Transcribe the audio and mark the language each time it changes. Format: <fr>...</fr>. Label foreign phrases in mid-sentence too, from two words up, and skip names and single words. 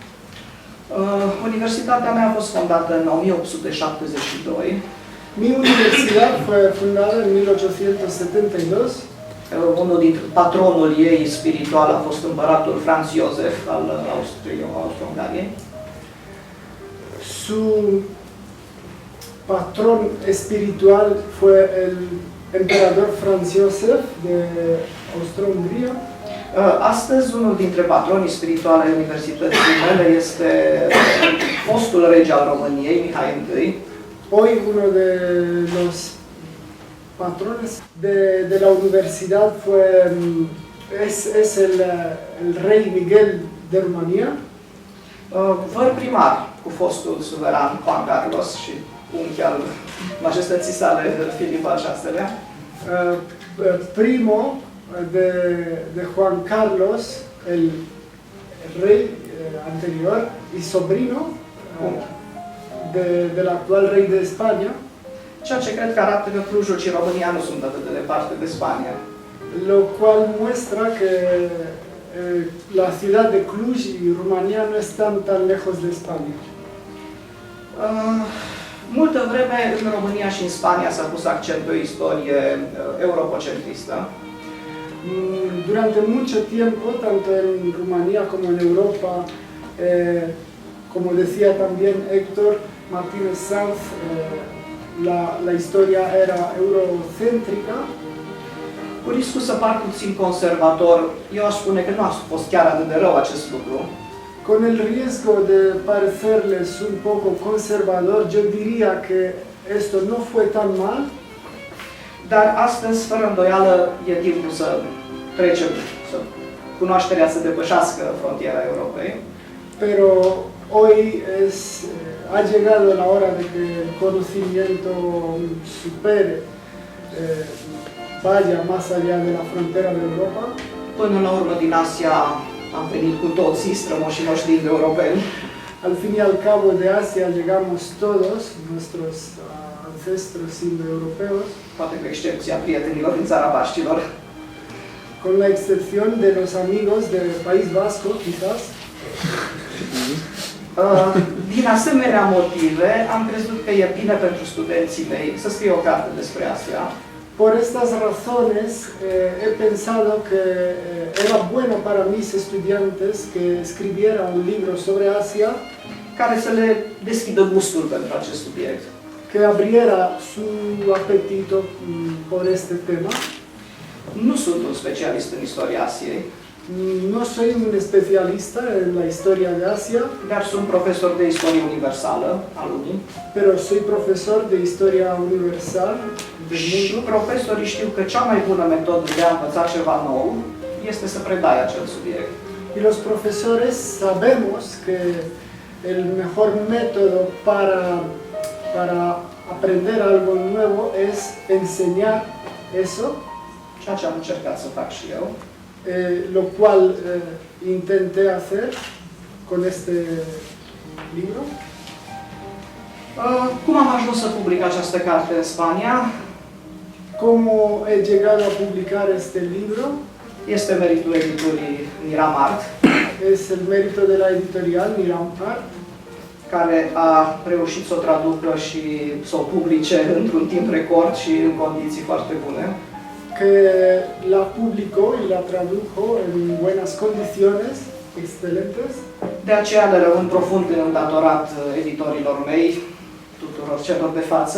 <ro>Universitatea mea a fost fondată în 1872.</ro> <es>Mi universidad fue fundada en 1872.</es> <ro>Unul dintre patronul ei spiritual a fost împăratul Franz Josef al Austro-Ungariei.</ro> <es>Su patrón espiritual fue el emperador Franz Josef de Austria-Hungría.</es> <ro>Astăzi, unul dintre patronii spirituale ai universității mele este fostul rege al României, Mihai I.</ro> <es>Hoy uno de los patrones de la universidad es el rey Miguel de Rumanía.</es> <ro>Văr primar cu fostul suveran Juan Carlos și unchi al majestății sale Filip al VI-lea.</ro> <es>Primo de Juan Carlos, el rey anterior, y sobrino del actual rey de España.</es> <ro>Ceea ce cred că arată că Clujul și România nu sunt atât de departe de Spania.</ro> <es>Lo cual muestra que la ciudad de Cluj y Rumanía no están tan lejos de España.</es> <ro>Multă vreme în România și în Spania s-a pus accent pe o istorie europocentristă.</ro> <es>Durante mucho tiempo, tanto en Rumanía como en Europa, como decía también Héctor Martínez Sanz, la historia era eurocéntrica.</es> <ro>Cu riscul să par puțin conservator, eu aș spune că nu a fost chiar atât de rău acest lucru.</ro> <es>Con el riesgo de parecerles un poco conservador, yo diría que esto no fue tan mal.</es> <ro>Dar astăzi, fără îndoială, e timpul să trecem, să cunoașterea să depășească frontiera Europei.</ro> <es>Pero hoy ha llegado la hora de que el conocimiento supere, vaya más allá de la frontera de Europa.</es> <ro>Până la urmă, din Asia am venit cu toții strămoșii noștri europeni.</ro> <es>Al fin y al cabo de Asia llegamos todos, nuestros ancestros indoeuropeos,</es> <ro>Poate cu excepția prietenilor din țara Baștilor.</ro> <es>con la excepción de los amigos del País Vasco, quizás.</es> <ro>Din asemenea motive, am crezut că e bine pentru studenții mei să scrie o carte despre Asia.</ro> <es>Por estas razones he pensado que era bueno para mis estudiantes que escribiera un libro sobre Asia,</es> <ro>care să le deschidă gustul pentru acest subiect.</ro> <es>que abriera su apetito por este tema.</es> <ro>Nu sunt un specialist în istoria Asiei,</ro> <es>No soy un especialista en la historia de Asia,</es> <ro>dar sunt profesor de istorie universală a lumii.</ro> <es>pero soy profesor de historia universal del</es> <ro>Și</ro> <es>mundo.</es> <ro>profesorii știu că cea mai bună metodă de a învăța ceva nou este să predai acel subiect.</ro> <es>Y los profesores sabemos que el mejor método para aprender algo nuevo es enseñar eso,</es> <ro>Ceea ce am încercat să fac și eu.</ro> <es>lo cual intenté hacer con este libro.</es> <ro>Cum am ajuns să public această carte în Spania?</ro> <es>¿Cómo he llegado a publicar este libro?</es> <ro>Este meritul editurii Miramart,</ro> <es>Es el mérito de la editorial Miramart,</es> <ro>care a reușit să o traducă și să o publice într-un timp record și în condiții foarte bune.</ro> <es>que la publicó y la tradujo en buenas condiciones, excelentes.</es> <ro>De aceea le rămân profund îndatorat editorilor mei, tuturor celor de față.</ro>